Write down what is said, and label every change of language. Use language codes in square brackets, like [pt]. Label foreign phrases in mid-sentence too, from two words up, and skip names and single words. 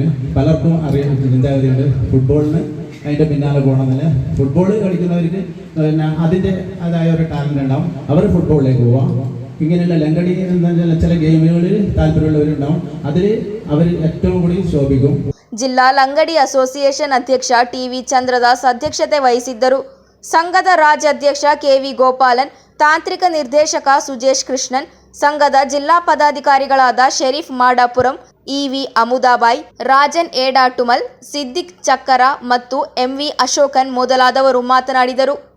[ml] പലർക്കും അറിയാൻ ചിന്താഗതിയുണ്ട് ഫുട്ബോളിന് അതിൻ്റെ പിന്നാലെ പോകണമെന്നില്ല. ഫുട്ബോൾ കളിക്കുന്നവർക്ക് പിന്നെ അതിൻ്റെ അതായ ഒരു ടാലൻ്റ് ഉണ്ടാവും, അവർ ഫുട്ബോളിലേക്ക് പോവാം. ഇങ്ങനെയുള്ള ലങ്കടി ചില ഗെയിമുകളിൽ താല്പര്യമുള്ളവരുണ്ടാവും, അതിൽ അവർ ഏറ്റവും കൂടി ശോഭിക്കും. [kn] ಜಿಲ್ಲಾ ಲಂಗಡಿ ಅಸೋಸಿಯೇಷನ್ ಅಧ್ಯಕ್ಷ ಟಿವಿ ಚಂದ್ರದಾಸ್ ಅಧ್ಯಕ್ಷತೆ ವಹಿಸಿದ್ದರು. ಸಂಘದ ರಾಜ್ಯಾಧ್ಯಕ್ಷ ಕೆವಿ ಗೋಪಾಲನ್, ತಾಂತ್ರಿಕ ನಿರ್ದೇಶಕ ಸುಜೇಶ್ ಕೃಷ್ಣನ್, ಸಂಘದ ಜಿಲ್ಲಾ ಪದಾಧಿಕಾರಿಗಳಾದ ಶರೀಫ್ ಮಾಡಾಪುರಂ, ಇವಿ ಅಮುದಾಬಾಯ್, ರಾಜನ್ ಏಡಾಟುಮಲ್, ಸಿದ್ದಿಕ್ ಚಕ್ಕರ ಮತ್ತು ಎಂವಿ ಅಶೋಕನ್ ಮೊದಲಾದವರು ಮಾತನಾಡಿದರು.